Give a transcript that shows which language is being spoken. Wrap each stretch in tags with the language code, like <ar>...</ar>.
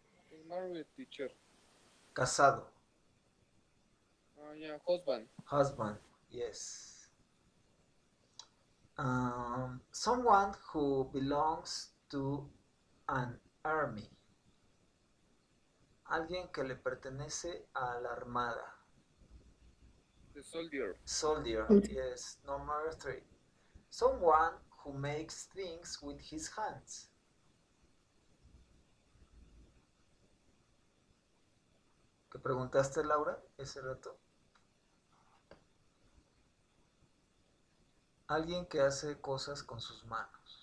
<en>Is married, teacher.</en> <es>Casado.</es> <en>Yeah, husband. Husband. Yes. Someone who belongs to an army.</en> <es>Alguien que le pertenece a la armada.</es> <en>The soldier. Soldier. Yes. Number 3. Someone who makes things with his hands.</en> <es>¿Qué preguntaste, Laura, ese rato? Alguien que hace cosas con sus manos.</es>